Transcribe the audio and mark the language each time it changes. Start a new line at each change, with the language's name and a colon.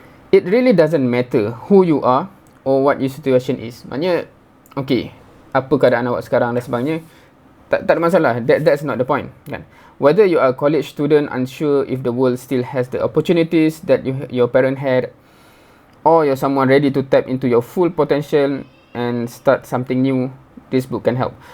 English: It really doesn't matter who you are or what your situation is.
Malay: Maknanya, okay, apa keadaan awak sekarang dan sebagainya, tak ada masalah.
English: That's not the point, kan? Whether you are a college student unsure if the world still has the opportunities that your parent had, or you're someone ready to tap into your full potential and start something new, this book can help.